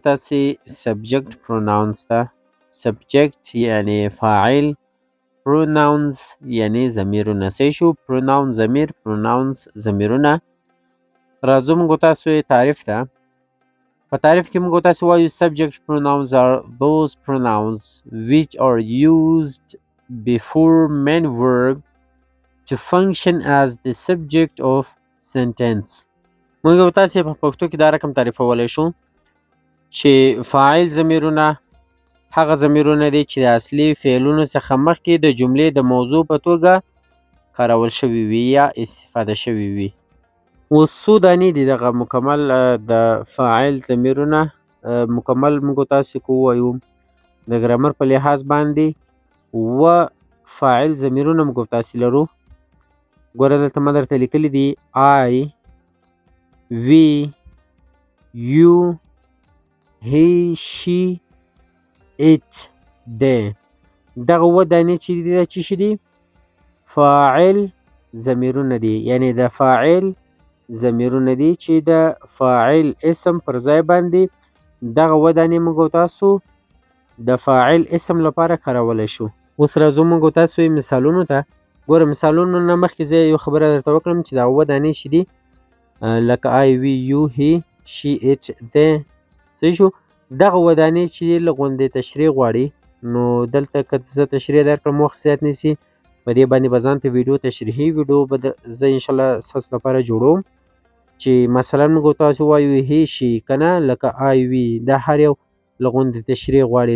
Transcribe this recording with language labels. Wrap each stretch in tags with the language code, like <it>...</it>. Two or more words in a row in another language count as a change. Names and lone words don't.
<ps>تاسې</ps> <en>subject pronouns</en> <ps>ته سبجیکټ یعنی فاعل پروناونز یعنی ضمیرونه څه شو پروناون ضمیر پروناونز ضمیرونه راځو موږ تاسو تعریف ته په تعریف کې موږ تاسو وایو</ps> <en>subject pronouns are those pronouns which are used before main verb to function as the subject of sentence</en> <ps>موږ تاسو په پښتو کې دا رقم تعریفولی شو چې فاعل ضمیرونه هغه ضمیرونه دي چې د اصلي فعلونو څخه مخکې د جملې د موضوع په توګه کارول شوي وي یا استفاده شوي وي اوس څو دانې دي دغه مکمل د فاعل ضمیرونه مکمل موږ تاسو کو وایو د ګرامر په لحاظ باندې و فاعل ضمیرونه موږ تاسو لرو ګوره دلته ما درته لیکلي دي</ps> <en>I we you he she it they</en> <ps>دغه و دانې چې دي دا څه شي دي فاعل ضمیرونه دي یعنی د فاعل ضمیرونه دي چې د فاعل اسم پر ځای باندې دغه ودانې موږ تاسو د فاعل اسم لپاره کارولی شو اوس راځو موږ تاسو مثالونو ته ګوره مثالونو نه مخکې زه یو خبره درته وکړم چې دا ودانې چې دي لکه</ps> <en>I we you he she it they</en> <ps>صحیح شو دغه ودانې چې دي لږ غوندې تشریح غواړي نو دلته که زه تشریح درکړم وخت زیات نیسي په دې باندې به ځان ته ویډیو تشریحي ویډیو به زه انشاءالله ستاسو لپاره جوړوم چې مثلا موږ تاسو وایو</ps> <en>he she</en> <ps>کنه لکه</ps> <en>I we</en> <ps>دا هر یو لږ غوندې تشریح غواړي</ps>